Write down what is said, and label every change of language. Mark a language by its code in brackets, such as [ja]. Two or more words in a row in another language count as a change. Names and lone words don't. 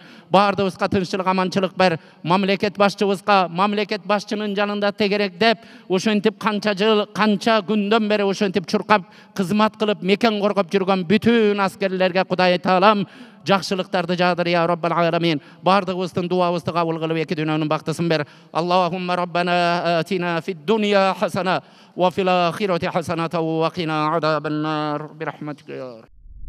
[ky] Бардыгыбызга тынччылык, аманчылык бер. Мамлекет башчыбызга, мамлекет башчынын жанында тегеректеп, ушинтип канча күндөн бери ушинтип чуркап кызмат кылып, мекен коргоп жүргөн бүтүн аскерлерге Кудай Таалам жакшылыктарды жаадыр [ar] يا رب العالمين. [ky] Бардыгыбыздын дуабызды кабыл кылып эки дүйнөнүн бактысын бер. [ar] اللهم ربنا آتنا في الدنيا حسنة وفي الآخرة حسنة وقنا عذاب النار برحمتك.